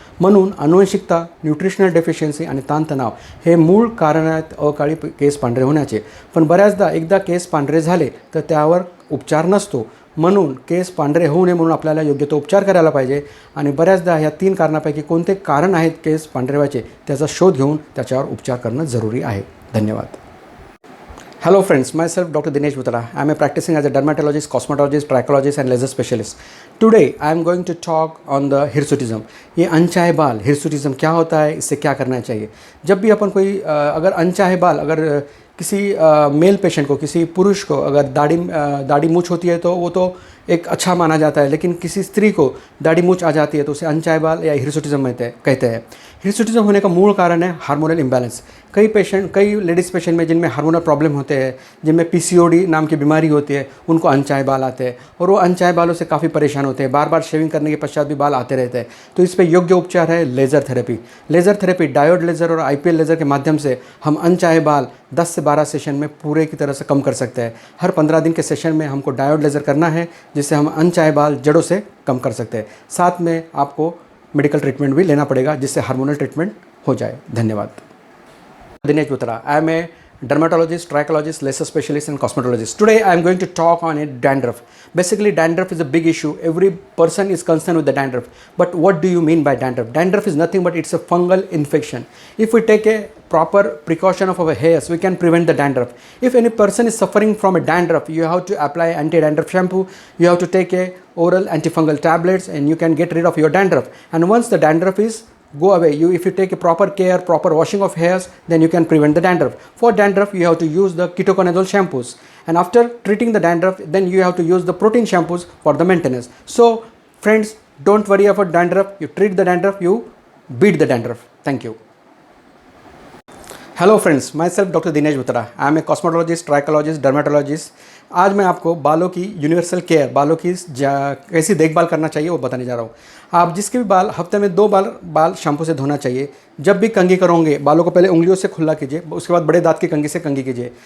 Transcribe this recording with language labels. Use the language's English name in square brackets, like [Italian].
[Marathi] म्हणून अनुवंशिकता, nutritional deficiency आणि ताणतणाव हे मूळ कारण आहेत अकाळी केस पांढरे होण्याचे। पण बऱ्याचदा एकदा केस पांढरे झाले तर त्यावर उपचार नसतो। म्हणून केस पांढरे होऊ नये म्हणून आपल्याला योग्य तो उपचार करायला पाहिजे। आणि बऱ्याचदा ह्या 3 कारणापैकी कोणते कारण आहेत केस पांढरे व्हायचे त्याचा शोध घेऊन त्याच्यावर उपचार करणं जरुरी आहे। धन्यवाद। [English] Hello friends, myself Dr. Dinesh Butala. I am practicing as a dermatologist, cosmetologist, trichologist and laser specialist. Today I am going to talk on the hirsutism. [Hindi] ये अनचाहे बाल हिरसुटिज्म क्या होता है, इससे क्या करना चाहिए। जब भी अपन कोई अगर अनचाहे बाल अगर किसी मेल पेशेंट को, किसी पुरुष को अगर दाढ़ी मूछ होती है तो वो तो एक अच्छा माना जाता है, लेकिन किसी स्त्री को दाढ़ी मूछ आ जाती है तो उसे अनचाहे बाल या हिरसुटिज्म कहते हैं। हिरसुटिज्म होने का मूल कारण है हार्मोनल इम्बैलेंस। कई लेडीज़ पेशेंट में जिनमें हार्मोनल प्रॉब्लम होते हैं, जिनमें पीसीओडी नाम की बीमारी होती है, उनको अनचाहे बाल आते हैं और वो अनचाहे बालों से काफ़ी परेशान होते हैं। बार बार शेविंग करने के पश्चात भी बाल आते रहते हैं। तो इस पर योग्य उपचार है laser therapy. Laser therapy diode laser और आईपीएल लेज़र के माध्यम से हम अनचाहे बाल 10 से 12 सेशन में पूरे की तरह से कम कर सकते हैं। हर 15 दिन के सेशन में हमको डायोड लेज़र करना है जिससे हम अनचाहे बाल जड़ों से कम कर सकते हैं। साथ में आपको मेडिकल ट्रीटमेंट भी लेना पड़ेगा जिससे हार्मोनल ट्रीटमेंट हो जाए। धन्यवाद। Dinesh Butala. [English] I am a dermatologist, trichologist, laser specialist and cosmetologist. Today I am going to talk on dandruff. Basically dandruff is a big issue. Every person is concerned with the dandruff. But what do you mean by dandruff? Dandruff is nothing but it's a fungal infection. If we take a proper precaution of our hairs, we can prevent the dandruff. If any person is suffering from a dandruff, you have to apply anti-dandruff shampoo, you have to take a oral antifungal tablets and you can get rid of your dandruff. And once the dandruff is go away, if you take a proper care, proper washing of hairs, then you can prevent the dandruff. For dandruff you have to use the ketoconazole shampoos, and after treating the dandruff then you have to use the protein shampoos for the maintenance. So friends, don't worry about dandruff. You treat the dandruff, you beat the dandruff. Thank you. Hello friends, myself doctor Dinesh Butra. I am a cosmetologist, trichologist, dermatologist. [Hindi] आज मैं आपको बालों की universal care, बालों की कैसी देखभाल करना चाहिए वो बताने जा रहा हूँ। आप जिसके भी बाल हफ्ते में 2 बाल शैम्पू से धोना चाहिए। जब भी कंघी करोगे बालों को पहले उंगलियों से खुला कीजिए, उसके बाद बड़े दांत की कंघी से कंघी कीजिए।